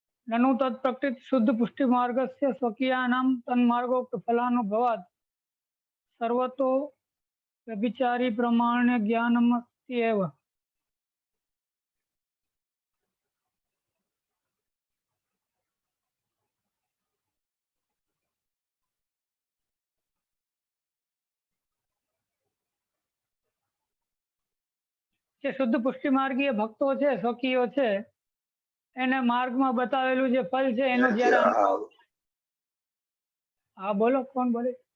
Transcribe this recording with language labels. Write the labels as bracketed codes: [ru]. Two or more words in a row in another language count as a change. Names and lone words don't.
[sa] ननु तत्प्रकृत शुद्ध पुष्टि मार्गस्य स्वकीयानां तन्मार्गोक्त फलानुभवात् सर्वतो व्यभिचारी प्रमाण्य ज्ञानमस्ति एव। [gu] જે શુદ્ધ પુષ્ટિ માર્ગીય ભક્તો છે, સ્વકીયો છે, એને માર્ગમાં બતાવેલું જે ફલ છે એનો જ્યારે હા બોલો, કોણ બોલે?